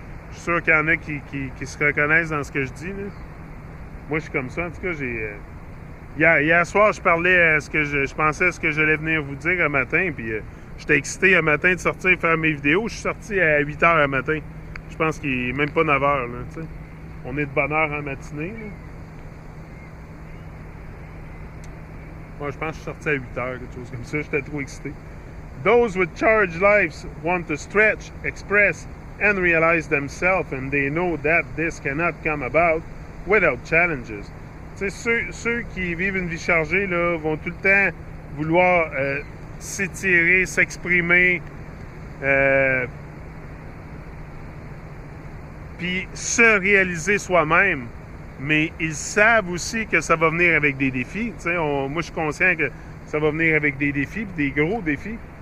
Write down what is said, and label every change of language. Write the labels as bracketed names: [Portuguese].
[French] Je suis sûr qu'il y en a qui se reconnaissent dans ce que je dis, là. Moi, je suis comme ça. En tout cas, hier soir, je parlais à ce que je pensais à ce que j'allais venir vous dire un matin, puis j'étais excité un matin de sortir faire mes vidéos. Je suis sorti à 8h un matin. Je pense qu'il n'est même pas 9h, là, tu sais. On est de bonne heure en matinée. Là. Moi, je pense que je suis sorti à 8 heures, quelque chose comme ça. J'étais trop excité. [English] Those with charged lives want to stretch, express, and realize themselves, and they know that this cannot come about without challenges. [French] Tu sais, ceux qui vivent une vie chargée là, vont tout le temps vouloir s'étirer, s'exprimer, puis se réaliser soi-même. Mais ils savent aussi que ça va venir avec des défis. Tu sais, moi, je suis conscient que ça va venir avec des défis, puis des gros défis.